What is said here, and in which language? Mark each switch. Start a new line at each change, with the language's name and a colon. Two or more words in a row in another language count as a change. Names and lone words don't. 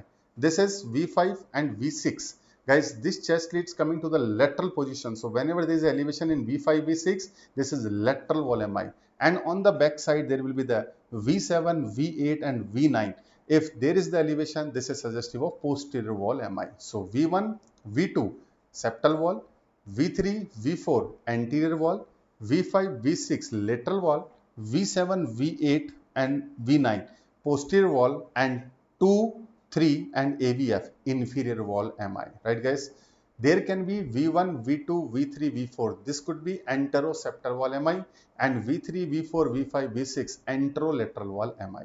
English: This is V5 and V6. Guys, this chest lead is coming to the lateral position. So whenever there is elevation in V5, V6, this is lateral wall MI. And on the back side, there will be the V7, V8, and V9. If there is the elevation, this is suggestive of posterior wall MI. So V1, V2, septal wall, V3, V4, anterior wall, V5, V6, lateral wall, V7, V8, and V9, posterior wall, and 2, 3, and AVF, inferior wall MI. Right guys? There can be V1, V2, V3, V4. This could be anteroseptal wall MI, and V3, V4, V5, V6, anterolateral wall MI.